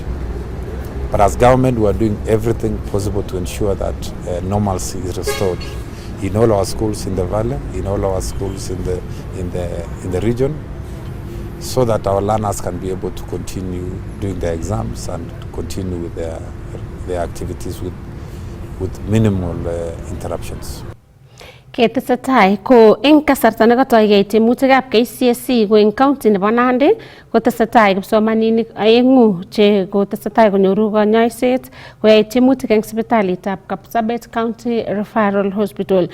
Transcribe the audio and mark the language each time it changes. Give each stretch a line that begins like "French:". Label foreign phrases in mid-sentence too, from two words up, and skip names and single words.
English: But as government, we are doing everything possible to ensure that normalcy is restored in all our schools in the valley, in all our schools in the region, so that our learners can be able to continue doing their exams and continue with their activities with minimal interruptions.
Kalenjin: Ketesetai ko eng kasarta nekatoigei tiemutikab KCSE ko eng county nebo Nandi kotesetai kipsomaninik aengu che kotesetai konyoru konyoiset koyai tiemutik eng sipitalitab Kapsabet County Referral Hospital.